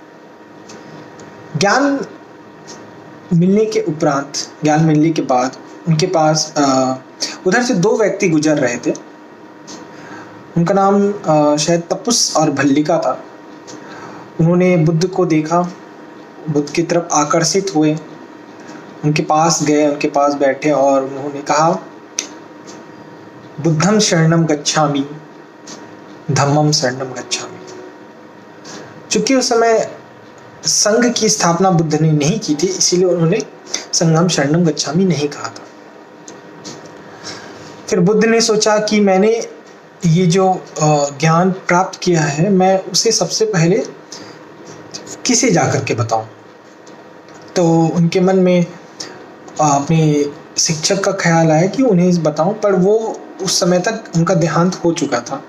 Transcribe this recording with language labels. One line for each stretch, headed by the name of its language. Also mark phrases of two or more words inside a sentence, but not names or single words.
Hindi: ज्ञान मिलने के उपरांत, ज्ञान मिलने के बाद उनके पास उधर से दो व्यक्ति गुजर रहे थे। उनका नाम शायद तपुस और भल्लिका था। उन्होंने बुद्ध को देखा, बुद्ध की तरफ आकर्षित हुए, उनके पास गए, उनके पास बैठे और उन्होंने कहा,
Pali: बुद्धं शरणं गच्छामि, धम्मं शरणं गच्छामि।
Hindi: चूंकि उस समय संघ की स्थापना बुद्ध ने नहीं की थी, इसीलिए उन्होंने
Pali: संघम शरणं गच्छामि
Hindi: नहीं कहा था। फिर बुद्ध ने सोचा कि मैंने ये जो ज्ञान प्राप्त किया है, मैं उसे सबसे पहले किसे जाकर के बताऊं। तो उनके मन में अपने शिक्षक का ख्याल आया कि उन्हें बताऊं, पर वो उस समय तक उनका देहांत हो चुका था।